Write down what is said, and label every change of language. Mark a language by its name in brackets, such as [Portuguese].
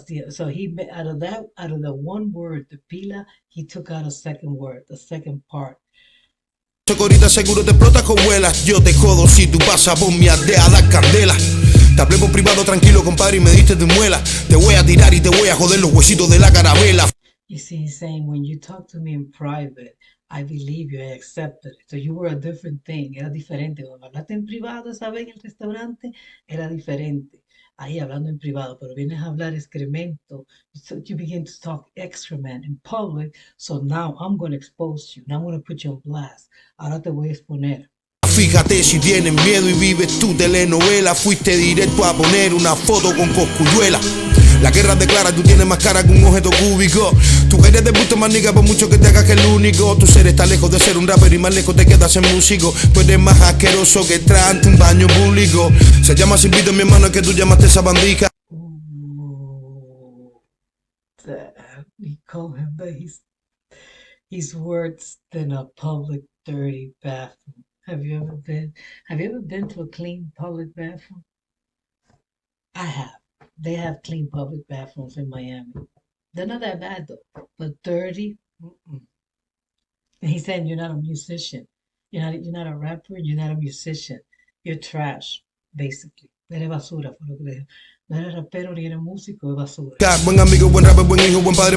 [English] So he out of the one word, depila, he took out a second word, the second part. [Spanish] Ahorita seguro te explotas con vuelas. Yo te jodo si tú pasas por mi aldea a dar candela. Te hablé por privado tranquilo, compadre, y me diste tu muela. Te voy a tirar y te voy a joder los huesitos de la carabela. [English] You see, he's saying, when you talk to me in private, I believe you, I accepted it. So you were a different thing, [Spanish] era diferente. Cuando hablaste en privado esa vez en el restaurante, era diferente. Ahí hablando en privado, pero vienes a hablar excremento. [English] So you begin to talk excrement in public. So now I'm going to expose you. Now I'm going to put you on blast. [Spanish] Ahora te voy a exponer. Fíjate si tienes miedo y vives tu telenovela. Fuiste directo a poner una foto con cosculluela. La guerra declara, tú tienes más cara que un objeto cúbico. Tú eres de gusto más nigga por mucho que te hagas que el único. Tu ser está lejos de ser un rapper y más lejos te quedas en músico. Tú eres más asqueroso que entrar ante un baño público. Se llama silbito mi hermano, es que tú llamaste esa bandija. [English] Ooh, we call him that he's worse than a public dirty bathroom. Have you ever been? Have you ever been to a clean public bathroom? I have. They have clean public bathrooms in Miami. They're not that bad though, but dirty. Mm-mm. And he's saying you're not a musician. You're not a rapper. You're not a musician. You're trash, basically. [Spanish] Eres basura, fue lo que le dijo. No eres rapero ni eres músico, es basura. Buen amigo, buen rapper, buen hijo, buen padre.